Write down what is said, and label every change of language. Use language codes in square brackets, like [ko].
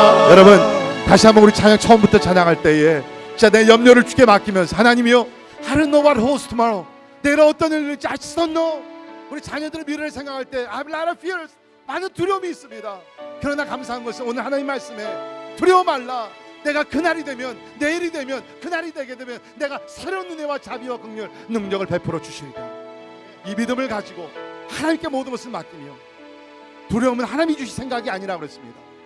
[ko] 여러분, 다시 한번 우리 찬양 처음부터 찬양할 때에 진짜 내 염려를 주께 맡기면서, 하나님이요, [en] I don't know what holds tomorrow. [ko] 내일 어떤 일을 일지 [en] I just don't know. [ko] 우리 자녀들의 미래를 생각할 때 [en] I have a lot of fears. [ko] 많은 두려움이 있습니다. 그러나 감사한 것은 오늘 하나님 말씀에 두려워 말라. 내가 그날이 되면, 내일이 되면, 그날이 되게 되면 내가 새로운 은혜와 자비와 긍휼 능력을 베풀어 주시리라. 이 믿음을 가지고 하나님께 모든 것을 맡기며, 두려움은 하나님이 주신 생각이 아니라 그랬습니다.